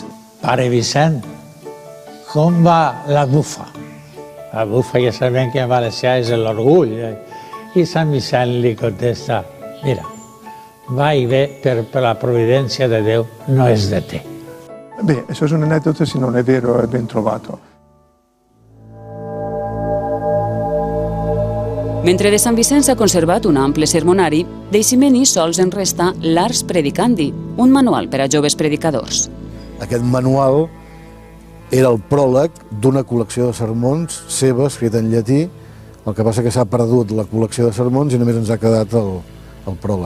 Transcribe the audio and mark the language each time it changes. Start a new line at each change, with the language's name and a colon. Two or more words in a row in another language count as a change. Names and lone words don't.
Catalan: Pare Vicent, com va la bufa? La bufa ja sabem que en valencià és l'orgull. I Sant Vicent li contesta, mira, va i ve per la providència de Déu, no és de te. Bé, això és una anècdota,
Italian: si non è vero, è ben trovato.
Catalan: Mentre de Sant Vicent s'ha conservat un ample sermonari, d'Eiximeni sols en resta l'Ars Predicandi, un manual per a joves predicadors. Aquest manual era el pròleg d'una col·lecció de sermons seva, escrita en llatí. El que passa que s'ha perdut la col·lecció de sermons i només ens ha quedat el pròleg.